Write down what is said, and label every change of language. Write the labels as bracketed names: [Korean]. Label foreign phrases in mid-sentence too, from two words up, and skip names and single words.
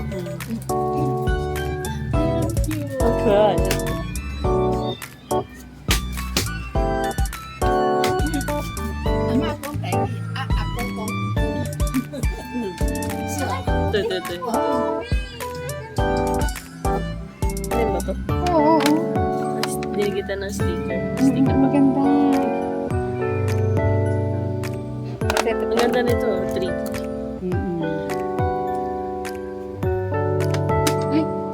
[Chinese] 好可爱。阿妈讲台语，阿公讲，是吧？对对对。 [Filipino] Ano ba to? Oo. Binigyan kita ng sticker. Sticker pa. Maganda. Ang ganda nito, 3. Ay.